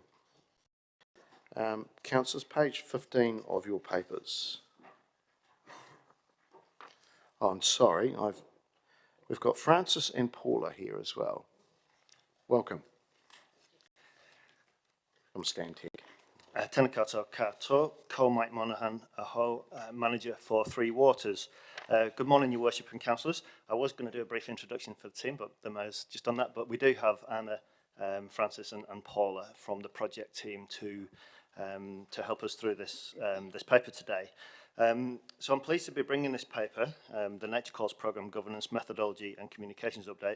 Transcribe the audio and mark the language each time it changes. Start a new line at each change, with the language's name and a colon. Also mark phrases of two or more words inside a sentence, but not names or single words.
English: Councillors, page 15 of your papers. Oh, I'm sorry, we've got Francis and Paula here as well. Welcome. I'm Stan Tech.
Māori: Tēnā koutou katoa, ko Mike Monahan, aho,
English: manager for Three Waters. Good morning, your worship and councillors. I was going to do a brief introduction for the team, but the mayor's just done that. But we do have Anna, Francis and Paula from the project team to help us through this this paper today. So I'm pleased to be bringing this paper, the Nature Calls Programme Governance, Methodology and Communications Update.